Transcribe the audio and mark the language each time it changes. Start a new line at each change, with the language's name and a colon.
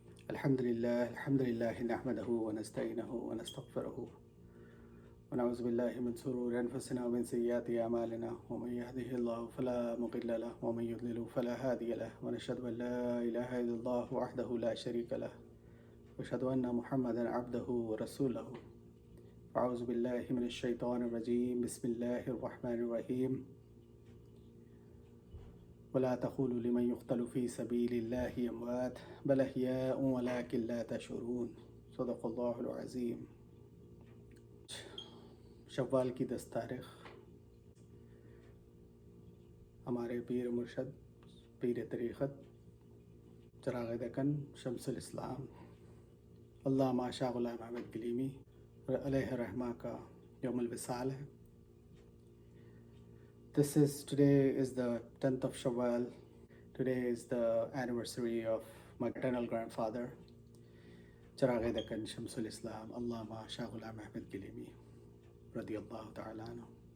Arabic: الحمد لله نحمده ونستعينه ونستغفره ونعوذ بالله من شرور أنفسنا ومن سيئات أعمالنا ومن يهده الله فلا مضل له ومن يضلل فلا هادي له ونشهد أن لا إله إلا الله وحده لا شريك له وأشهد أن محمدا عبده ورسوله. أعوذ بالله من الشيطان الرجيم. بسم الله الرحمن الرحيم. ولا تقولوا لمن يقتل في سبيل الله أموات بل أحياء ولكن لا تشعرون. صدق اللہ العظیم.
Urdu: شوال کی 10 تاریخ ہمارے پیر مرشد پیر طریقت چراغ دکن شمس الاسلام علامہ شاہ غلام احمد گلیمی علیہ رحمہ کا یوم الوصال ہے.
English: Today is the 10th of Shawwal. Today is the anniversary of my paternal grandfather, Charagh Dakkan Shamsul Islam, Allama Shah Ghulam Ahmad Gilimi, radiyallahu ta'ala anhu.